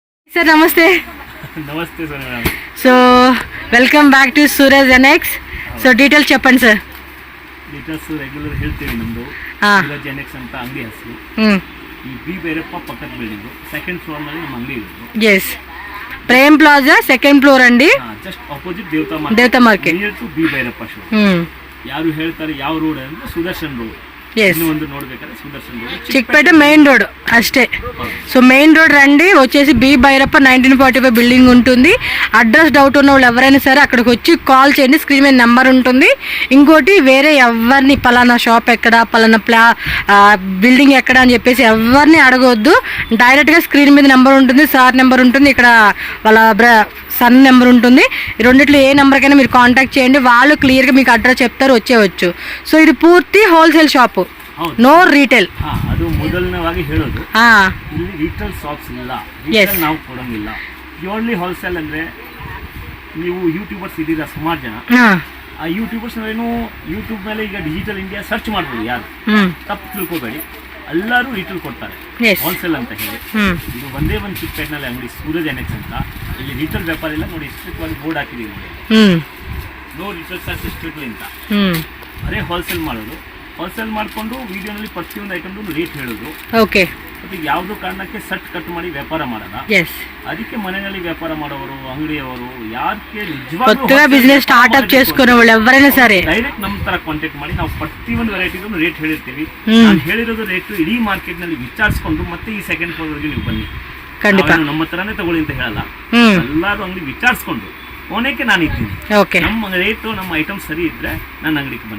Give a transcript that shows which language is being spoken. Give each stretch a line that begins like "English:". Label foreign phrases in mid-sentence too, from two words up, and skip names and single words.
Hindi: सर नमस्ते. नमस्ते सर.
English: So welcome back to Suraj NX. So details
Telugu: చెప్పండి సార్.
Kannada: ಡೀಟೇಲ್ಸ್ ರೆಗ್ಯುಲರ್ ಹೇಳ್ತೀವಿ. ನಮ್ಮದು Suraj NX ಅಂತ ಅಂಗಡಿ ಹೆಸರು. ಈ ಬಿ ಭೈರಪ್ಪ ಪಕ್ಕದ ಬಿಲ್ಡಿಂಗ್
English: second floor
Kannada: ನಲ್ಲಿ ನಮ್ಮ ಅಂಗಡಿ ಇದೆ.
Telugu: yes ప్రేమ్ ప్లాజా
English: second floor
Telugu: అండి.
English: just opposite
Telugu: దేవతా మార్కెట్
English: near to
Telugu: బి భైరಪ್ಪ ಶೋ.
Kannada: ಯಾರು ಹೇಳ್ತಾರೆ ಯಾವ ರೋಡ್ ಅಂದ್ರೆ ಸುದರ್ಶನ್ ರೋಡ್. చిక్పేట మెయిన్ రోడ్ అష్టే.
Telugu: సో
English: main road
Telugu: రండి, వచ్చేసి బి భైరప్ప 1945 బిల్డింగ్ ఉంటుంది. అడ్రస్ డౌట్ ఉన్న వాళ్ళు ఎవరైనా సరే అక్కడికి వచ్చి కాల్ చేయండి, స్క్రీన్ మీద నెంబర్ ఉంటుంది. ఇంకోటి వేరే ఎవరిని పలానా షాప్ ఎక్కడ, పలానా బిల్డింగ్ ఎక్కడ అని చెప్పేసి ఎవరిని అడగవద్దు. డైరెక్ట్గా స్క్రీన్ మీద నెంబర్ ఉంటుంది, సార్ నెంబర్ ఉంటుంది, ఇక్కడ వాళ్ళ
English: son number
Telugu: ఉంటుంది. ఈ రెండిట్లో ఏ నెంబర్కైనా మీరు కాంటాక్ట్ చేయండి, వాళ్ళు క్లియర్గా మీకు అడ్రస్ చెప్తారు, వచ్చేయచ్చు. సో ఇది పూర్తి
English: wholesale shop, no retail.
Kannada: ಅದು ಮೊದಲನೇವಾಗಿ ಹೇಳೋದು, ಇಲ್ಲಿ
English: retail shops
Kannada: ಇಲ್ಲ, ನಾವು ಕೊಡಂಗಿಲ್ಲ.
English: only wholesale
Kannada: ಅಂದ್ರೆ ನೀವು ಯೂಟ್ಯೂಬರ್ಸ್ ಇದ್ದೀರಾ ಸುಮಾರು ಜನ. ಆ ಯೂಟ್ಯೂಬರ್ಸ್ ಏನು ಯೂಟ್ಯೂಬ್ ಮೇಲೆ ಈಗ
English: digital India search
Kannada: ಮಾಡ್ಬೋದು, ಯಾರು ತಪ್ಪು ತಿಳ್ಕೊಬೇಡಿ, ಎಲ್ಲರೂ ರಿಟೇಲ್ ಕೊಡ್ತಾರೆ ಹೋಲ್ಸೇಲ್ ಅಂತ ಹೇಳಿ. ಇದು ಒಂದೇ ಒಂದು ಚಿಕ್ಕಪೇಟೆನಲ್ಲಿ ಅಂಗಡಿ ಸೂರಜ್ ಎನ್ಎಕ್ಸ್ ಅಂತ. ಇಲ್ಲಿ ರಿಟೇಲ್ ವ್ಯಾಪಾರ ಇಲ್ಲ ನೋಡಿ,
English: strict board
Kannada: ಹಾಕಿದೀವಿ
English: no retail search strictly
Kannada: ಅಂತ. ಅದೇ ಹೋಲ್ಸೇಲ್ ಮಾಡೋದು, ಹೋಲ್ಸೇಲ್ ಮಾಡಿಕೊಂಡು ವಿಡಿಯೋನಲ್ಲಿ ಪ್ರತಿಯೊಂದು ಐಟಮ್ದು ರೇಟ್ ಹೇಳೋದು. ಓಕೆ, ಮತ್ತೆ ಯಾವುದೋ ಕಾರಣಕ್ಕೆ ಸಟ್ ಕಟ್ ಮಾಡಿ ವ್ಯಾಪಾರ ಮಾಡಲ್ಲ. ಅದಕ್ಕೆ ಮನೆಯಲ್ಲಿ ವ್ಯಾಪಾರ ಮಾಡೋರು, ಅಂಗಡಿಯವರು ಯಾರಿಗೆ ನಿಜವಾಗ್ಲೂ
English: business startup
Telugu: చేసుకునే వాళ్ళు ఎవరైనా సరే
Kannada: ಡೈರೆಕ್ಟ್ ನಮ್ಮ ತರ ಕಾಂಟ್ಯಾಕ್ಟ್ ಮಾಡಿ ನಾವು ಪ್ರತಿಯೊಂದು ವೆರೈಟಿಗೂ ರೇಟ್ ಹೇಳಿರ್ತೀವಿ. ನಾನು ಹೇಳಿರೋದು ರೇಟ್ ಇಡೀ ಮಾರ್ಕೆಟ್ ನಲ್ಲಿ ವಿಚಾರಿಸಿಕೊಂಡು ಮತ್ತೆ ಈ
English: second floor
Kannada: ವರೆಗೆ ನೀವು ಬನ್ನಿ, ನಮ್ಮ ತರನೇ ತಗೊಳ್ಳಿ ಅಂತ ಹೇಳಲ್ಲ. ಎಲ್ಲರೂ ಅಂಗಡಿ ವಿಚಾರಿಸ್ಕೊಂಡು ಓನೇಕೆ ನಾನು ಇದ್ದೀನಿ, ನಮ್ಮ ರೇಟು ನಮ್ಮ ಐಟಮ್ ಸರಿ ಇದ್ರೆ ನನ್ನ ಅಂಗಡಿಗೆ ಬನ್ನಿ.